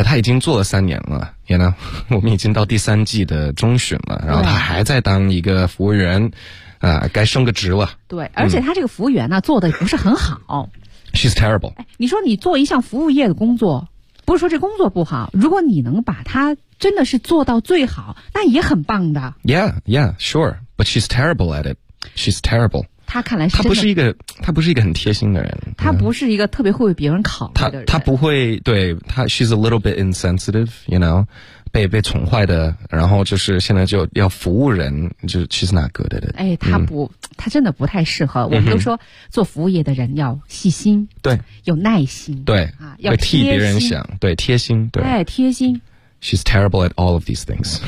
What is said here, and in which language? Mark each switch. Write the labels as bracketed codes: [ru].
[zh] Yeah, 他已经做了三年了也呢，我们已经到第三季的中旬了，然后他还在当一个服务员啊，该升个职了。对，而且他这个服务员呢、嗯、做的不是很好。 [en] She's terrible、哎。 [zh] 你说你做一项服务业的工作，不是说这工作不好，如果你能把它真的是做到最好，那也很棒的。 [en] Yeah, yeah, sure, but she's terrible at it. She's terrible. [zh] 他看来是他不是一个他不是一个很贴心的人，他不是一个特别会为别人考虑的人。他不会对他 [en] she's a little bit insensitive, you know. [zh] 被宠坏的，然后就是现在就要服务人，就其实哪个的人哎，他不、嗯、他真的不太适合、嗯、我们都说做服务业的人要细心，对，有耐心，对啊，要替别人想，对，贴心，对，哎，贴心。 [en] She's terrible at all of these things.